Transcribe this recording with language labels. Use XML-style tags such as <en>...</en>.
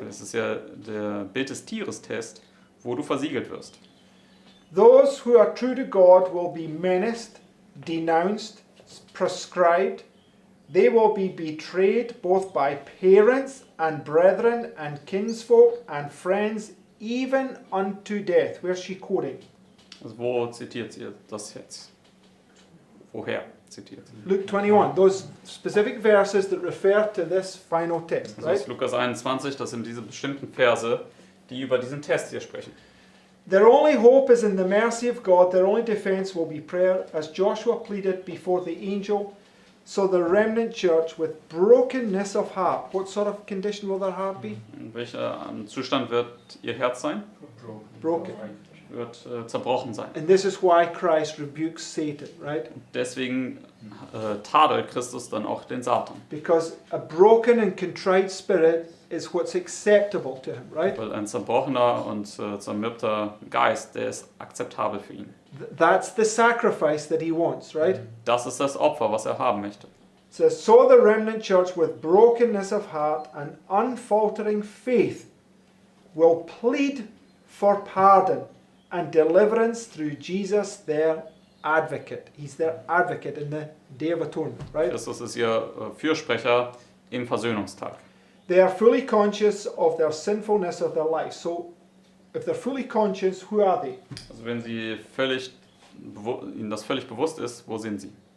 <de>Das ist ja der Bild des Tieres-Test, wo du versiegelt wirst.</de> <en>Those who are true to God will be menaced, denounced, proscribed. They will be betrayed both by parents and brethren and kinsfolk and friends, even unto death. Where's she quoting?</en> <de>Also wo zitiert sie das jetzt? Woher zitiert sie?</de> <en>Luke 21, those specific verses that refer to this final test,</en> <de>Das ist Lukas 21, das sind diese bestimmten Verse, die über diesen Test hier sprechen.</de> <en>Their only hope is in the mercy of God. Their only defense will be prayer, as Joshua pleaded before the angel. So the remnant church with brokenness of heart. What sort of condition will their heart be?</en> <de>In welcher Zustand wird ihr Herz sein?</de> <en>Broken.</en> <de>Wird zerbrochen sein.</de> <en>And this is why Christ rebukes Satan, right?</en> <de>Deswegen tadelt Christus dann auch den Satan.</de> <en>Because a broken and contrite spirit is what's acceptable to him, right?</en> <de>Weil ein zerbrochener und zermürbter Geist, der ist akzeptabel für ihn.</de> <en>That's the sacrifice that he wants, right?</en> <de>Das ist das Opfer, was er haben möchte.</de> <en>It says, so the remnant church with brokenness of heart and unfaltering faith will plead for pardon and deliverance through Jesus, their advocate. He's their advocate in the Day of Atonement, right?</en> <de>Christus ist ihr Fürsprecher im Versöhnungstag.</de> <en>They are fully conscious of their sinfulness of their life. So, if they're fully conscious, who are they?</en> <de>Also wenn sie ihnen das völlig bewusst ist, wo sind sie?</de>